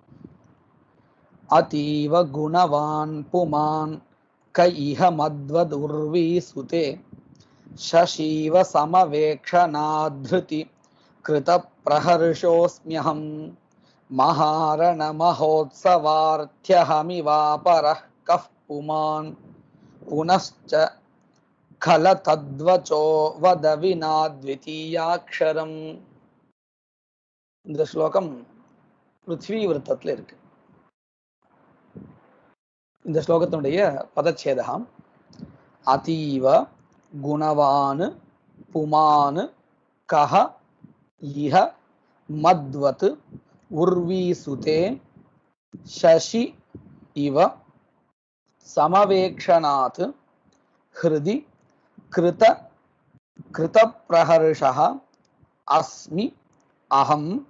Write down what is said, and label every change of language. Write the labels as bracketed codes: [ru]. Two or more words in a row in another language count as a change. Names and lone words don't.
[sa] अतीव गुणवान् पुमान् क इह मद्वदुर्वीसुते शशीव समवेक्षणाद्धृति कृतप्रहर्षोऽस्म्यहं महारणमहोत्सवार्थ्यहमिवापरः कः पुमान् पुनश्च खल तद्वचो वद विना द्वितीयाक्षरम्। [ta] இந்த ஸ்லோகம் பிருத்வி விருத்தத்தில் இருக்கு. இந்த ஸ்லோகத்தினுடைய பதச்சேதகம் [sa] अतीव गुणवान् पुमान् कः इह मद्वत् उर्वीसुते शशी इव समवेक्षणात् हृति कृत प्रहर्षः अस्मि अहम्